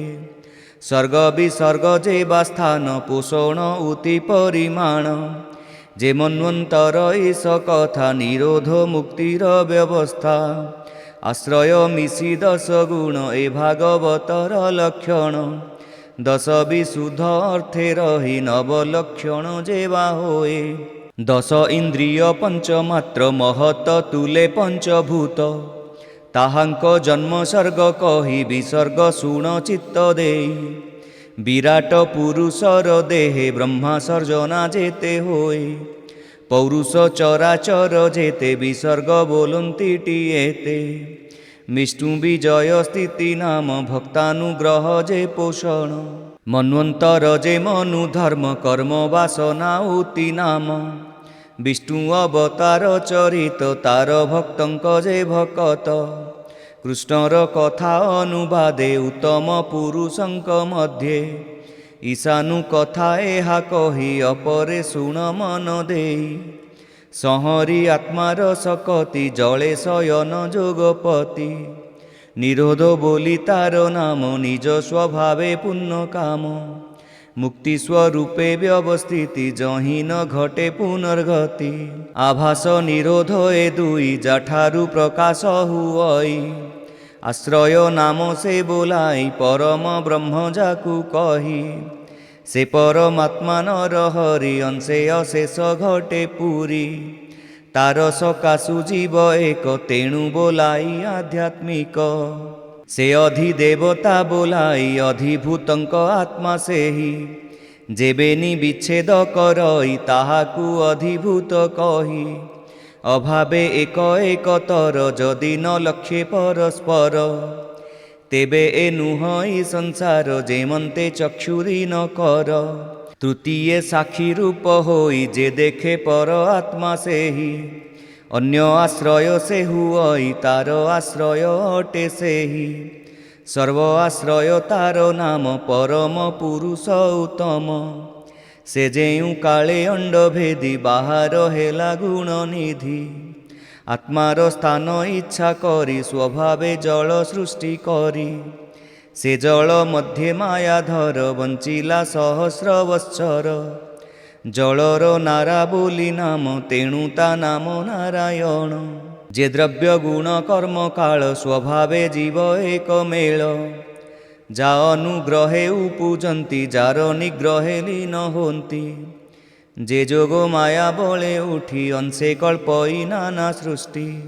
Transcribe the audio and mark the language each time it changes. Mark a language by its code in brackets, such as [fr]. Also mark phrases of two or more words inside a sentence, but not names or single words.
[or] ସର୍ଗ ବିସର୍ଗ ଯେବା ସ୍ଥାନ ପୋଷଣ ଉତି ପରିମାଣ ଯେ ମନ୍ୱନ୍ତର ଈଶ କଥା ନିରୋଧ ମୁକ୍ତିର ବ୍ୟବସ୍ଥା ଆଶ୍ରୟ ମିଶି 10 ଗୁଣ ଏ ଭାଗବତର ଲକ୍ଷଣ 10 ବିଶୁଦ୍ଧ ଅର୍ଥେ ରହି ନବଲକ୍ଷଣ ଯେବା ହୋଏ 10 ଇନ୍ଦ୍ରିୟ ପଞ୍ଚମାତ୍ର ମହତ ତୁଲେ ପଞ୍ଚଭୂତ ତାହାଙ୍କ ଜନ୍ମ ସର୍ଗ କହି ବିସର୍ଗ ଶୁଣ ଚିତ୍ତ ଦେଇ ବିରାଟ ପୁରୁଷର ଦେହେ ବ୍ରହ୍ମା ସର୍ଜନା ଯେତେ ହୋଏ ପୌରୁଷ ଚରାଚର ଯେତେ ବିସର୍ଗ ବୋଲନ୍ତି ଟିଏତେ ବିଷ୍ଣୁ ବିଜୟ ସ୍ଥିତି ନାମ ଭକ୍ତାନୁଗ୍ରହ ଯେ ପୋଷଣ ମନ୍ୱନ୍ତର ଯେ ମନୁ ଧର୍ମ କର୍ମ ବାସନା ଉତି ନାମ ବିଷ୍ଣୁ ଅବତାର ଚରିତ ତାର ଭକ୍ତଙ୍କ ଯେ ଭକତ କୃଷ୍ଣର କଥା ଅନୁବାଦେ ଉତ୍ତମ ପୁରୁଷଙ୍କ ମଧ୍ୟେ ଈଶାନୁ କଥା ଏହା କହି ଅପରେ ଶୁଣ ମନ ଦେଇ ସଂହରି ଆତ୍ମାର ସକତି ଜଳେ ଶୟନ ଯୋଗପତି ନିରୋଧ ବୋଲି ତାର ନାମ ନିଜ ସ୍ୱଭାବେ ପୁଣ୍ୟ କାମ ମୁକ୍ତି ସ୍ୱରୂପେ ବ୍ୟବସ୍ଥିତି ଯହିଁ ନ ଘଟେ ପୁନର୍ଗତି ଆଭାସ ନିରୋଧ ଏ ଦୁଇ ଯାଠାରୁ ପ୍ରକାଶ ହୁଇ ଆଶ୍ରୟ ନାମ ସେ ବୋଲାଇ ପରମ ବ୍ରହ୍ମ ଯାକୁ କହି ସେ ପରମାତ୍ମା ନର ହରି ଅଂଶେ ଅଶେଷ ଘଟେ ପୁରି ତାର ସକାଶୁ ଜୀବ ଏକ ତେଣୁ ବୋଲାଇ ଆଧ୍ୟାତ୍ମିକ ସେ ଅଧିଦେବତା ବୋଲାଇ ଅଧିଭୂତଙ୍କ ଆତ୍ମା ସେହି ଯେବେନି ବିଚ୍ଛେଦ କରଇ ତାହାକୁ ଅଧିଭୂତ କହି ଅଭାବେ ଏକ ଏକତର ଯଦି ନ ଲକ୍ଷ୍ୟେ ପରସ୍ପର ତେବେ ଏ ନୁହଇ ସଂସାର ଯେମନ୍ତେ ଚକ୍ଷୁରି ନ କର ତୃତୀୟ ସାକ୍ଷୀ ରୂପ ହୋଇ ଯେ ଦେଖେ ପର ଆତ୍ମା ସେହି ଅନ୍ୟ ଆଶ୍ରୟ ସେ ହୁଇ ତାର ଆଶ୍ରୟ ଅଟେ ସେହି ସର୍ବ ଆଶ୍ରୟ ତାର ନାମ ପରମ ପୁରୁଷ ଉତ୍ତମ ସେ ଯେଉଁ କାଳେ ଅଣ୍ଡ ଭେଦି ବାହାର ହେଲା ଗୁଣ ନିଧି ଆତ୍ମାର ସ୍ଥାନ ଇଚ୍ଛା କରି ସ୍ୱଭାବେ ଜଳ ସୃଷ୍ଟି କରି ସେ ଜଳ ମଧ୍ୟ ମାୟାଧର ବଞ୍ଚିଲା ସହସ୍ର ବତ୍ସର ଜଳର ନାରା ବୋଲି ନାମ ତେଣୁ ତା ନାମ ନାରାୟଣ ଯେ ଦ୍ରବ୍ୟ ଗୁଣ କର୍ମ କାଳ ସ୍ୱଭାବେ ଜୀବ ଏକ ମେଳ ଯା ଅନୁଗ୍ରହେ ଉପୁଜନ୍ତି ଯାର ନିଗ୍ରହେ ଲୀନ ହୁଅନ୍ତି ଯେ ଯୋଗ ମାୟା ବଳେ ଉଠି ଅଂଶେ କଳ୍ପଇ ନାନା ସୃଷ୍ଟି